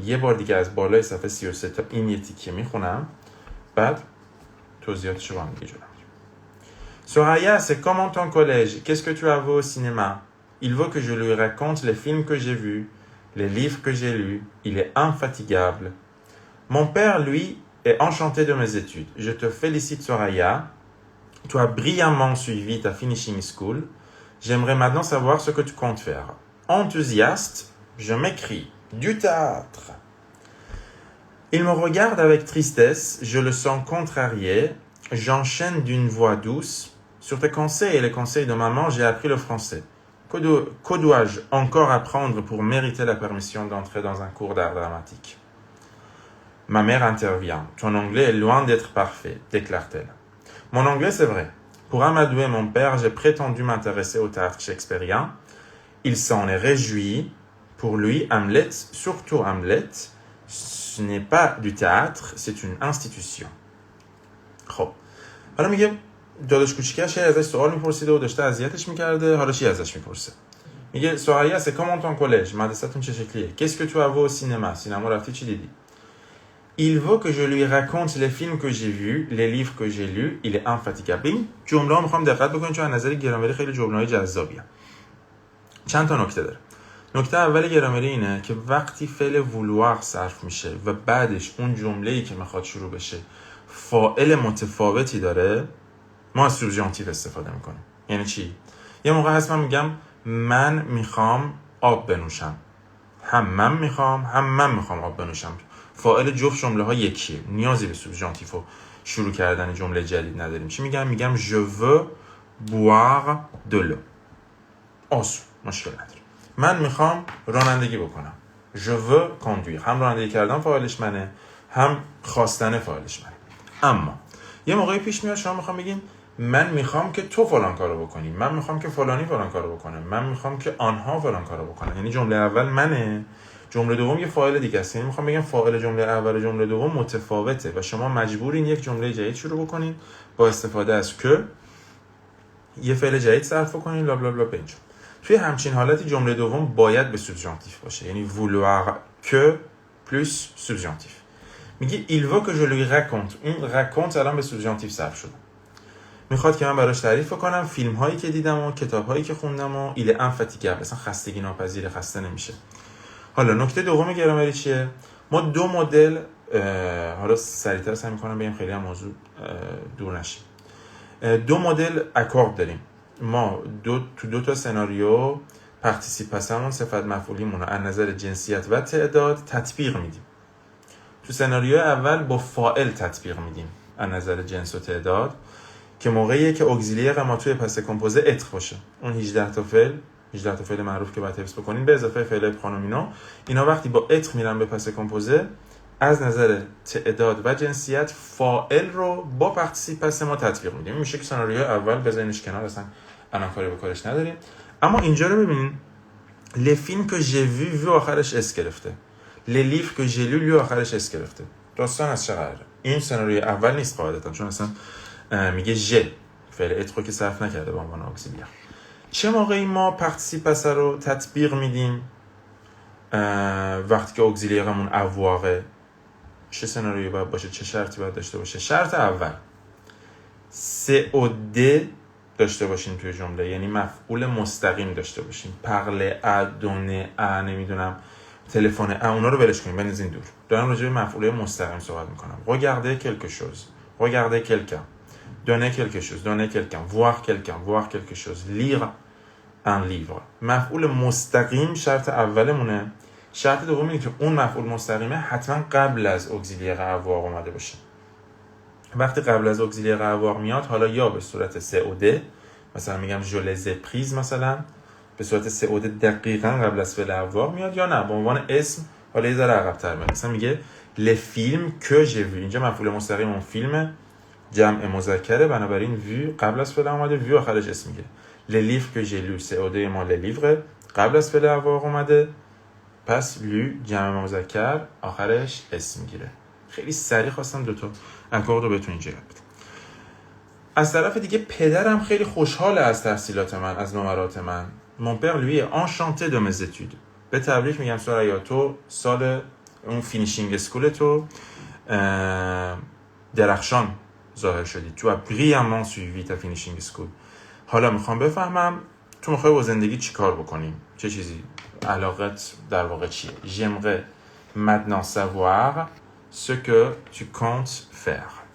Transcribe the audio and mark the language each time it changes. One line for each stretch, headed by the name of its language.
Persian: یه بار دیگه از بالای صفحه 33 تا این یه تیکه میخونم، بعد توضیحاتش رو با هم دیگه جلو میریم.
French: Soraya, c'est comment ton collège? Qu'est-ce que tu as vu au cinéma? Il veut que je lui raconte les films que j'ai vus, les livres que j'ai lus. Il est infatigable. Mon père, lui, est enchanté de mes études. Je te félicite, Soraya. Tu as brillamment suivi ta finishing school. J'aimerais maintenant savoir ce que tu comptes faire. Enthousiaste, je m'écris du théâtre. Il me regarde avec tristesse, je le sens contrarié. J'enchaîne d'une voix douce. Sur tes conseils et les conseils de maman, j'ai appris le français. Que dois-je encore apprendre pour mériter la permission d'entrer dans un cours d'art dramatique? Ma mère intervient. Ton anglais est loin d'être parfait, déclare-t-elle. Mon anglais, c'est vrai. Pour amadouer mon père, j'ai prétendu m'intéresser au théâtre shakespearien. Il s'en est réjoui. Pour lui, Hamlet, surtout Hamlet, ce n'est pas du théâtre, c'est une institution.
Persian: خب حالا میگه داداش کوچیکش ازش سوال میپرسیده و داشته اذیتش میکرده، حالا چی ازش میپرسه؟ میگه
French: Soraya, c'est comment ton collège?
Persian: مدرسه‌تون چه شکلیه؟
French: Qu'est-ce que tu as vu au cinéma?
Persian: سینما رفتی چی دیدی؟
French: Il veut que je lui raconte les films que j'ai vus, les livres que j'ai lus. Il est infatigable.
Persian: این جمله ها میخوام دقت بکنید چون از نظر گرامری خیلی جمله‌های جذابیه. چند تا نکته داره. نکته اول گرامری اینه که وقتی فعل vouloir صرف میشه و بعدش اون جمله‌ای که میخواد شروع بشه فاعل متفاوتی داره، ما از سوبژانتیو استفاده میکنیم. یعنی چی؟ یه موقع هست من میگم من میخوام آب بنوشم. هم من میخوام آب بنوشم. فاعل جفت جمله ها یکیه. نیازی به سوبژانتیو شروع کردن جمله جدید نداریم. چی میگم
French: je veux boire de l'eau.
Persian: مشکل نداره. من میخوام رانندگی بکنم.
French: je veux conduire.
Persian: هم رانندگی کردن فاعلش منه، هم خواستن فاعلش منه. اما یه موقعی پیش میاد شما میخوام بگین من میخوام که تو فلان کارو بکنی، من میخوام که فلانی فلان کارو بکنه، من میخوام که آنها فلان کارو بکنن. یعنی جمله اول منه، جمله دوم یه فاعل دیگه است. یعنی میخوام بگم فاعل جمله اول و جمله دوم متفاوته و شما مجبورین یک جمله جدید شروع بکنین با استفاده از که، یه فعل جدید صرف کنین لا بلا بلا بنج. توی همچین حالتی جمله دوم باید به سوبژانتیو باشه. یعنی
French: vouloir que plus subjonctif.
Persian: میگه
French: il veut que je lui raconte.
Persian: این raconte الان به سوبژانتیو صرف شده. میخواد که من براش تعریف کنم فیلم هایی که دیدم و کتاب هایی که خوندم و
French: il est infatigable.
Persian: اصلا خستگی ناپذیر، خسته نمیشه. حالا نکته دوم گرامری چیه؟ ما دو مدل، حالا سریعتر سعی میکنم بگم خیلی هم موضوع دور نشه. دو مدل اکورد داریم. ما دو تا سناریو پارتیسیپاسیون صفت مفعولیمون رو از نظر جنسیت و تعداد تطبیق میدیم. تو سناریو اول با فاعل تطبیق میدیم از نظر جنس و تعداد که موقعیه که اگزیلیر ما توی پس کمپوزه اتر باشه. اون 18 تا فعل معروف که باید حفظ بکنین به اضافه فعل پرونومینو، اینا وقتی با اتر میرن به پس کمپوزه از نظر تعداد و جنسیت فاعل رو با پارتیسیپاسیون ما تطبیق میدیم. میشه که سناریو اول بزنینش کنار، اصلا الان کاری به کارش نداریم. اما اینجا رو ببینین
French: les films que j'ai vu
Persian: آخرش اس گرفته.
French: les livres que j'ai lu
Persian: آخرش اس گرفته. داستان از چه قراره؟ این سناریوی اول نیست قاعدتا، چون اصلا میگه ژ فعل اتر که صرف نکرده به عنوان اگزیلیر. چه موقعی ما پارتیسیپاسیون رو تطبیق میدیم؟ وقتی که اگزیلیرمون اواقه. چه سناریویی باید باشه؟ چه شرطی باید داشته باشه؟ شرط اول COD داشته باشیم توی جمله، یعنی مفعول مستقیم داشته باشیم. پرله ا، دونه ا، نمیدونم تلفن ا، اونا رو ولش کنیم بنزین دور. دارم راجع به مفعول مستقیم صحبت میکنم.
French: regarder quelque chose، regarder quelqu'un، donner quelque chose، donner quelqu'un، voir quelque chose، lire un livre.
Persian: مفعول مستقیم شرط اولمونه. شرط دوم اینه که اون مفعول مستقیمه حتما قبل از اگزیلیر اواق اومده باشه. وقتی قبل از اگزیلیر avoir میاد، حالا یا به صورت COD، مثلا میگم
French: je les ai prises
Persian: مثلا، به صورت COD دقیقاً قبل از فعل avoir میاد، یا نه به عنوان اسم حالا یه ذره عقب‌تر میاد. مثلا میگه
French: les films que j'ai vu.
Persian: اینجا مفعول مستقیم اون فیلم جمع مذکره، بنابراین vu قبل از فعل اومده، vu آخرش اسم میگه.
French: les livres que j'ai lu
Persian: COD ما les livres قبل از فعل avoir اومده، پس lu جمع مذکر آخرش اسم میگیره. خیلی سریع خواستم دوتا اکورد رو بهتون اینجا یاد بدم. از طرف دیگه پدرم خیلی خوشحاله از تحصیلات من، از نمرات من.
French: mon père lui est enchanté de mes études.
Persian: به تبریک میگم سوریا، تو سال اون فینیشینگ اسکول تو درخشان ظاهر شدی.
French: تو as brillamment suivi ta finishing school.
Persian: حالا میخوام بفهمم تو میخوای با زندگی چی کار بکنی؟ چه چیزی؟ علاقت در واقع چیه؟
French: j'aimerais maintenant savoir ce que tu comptes faire.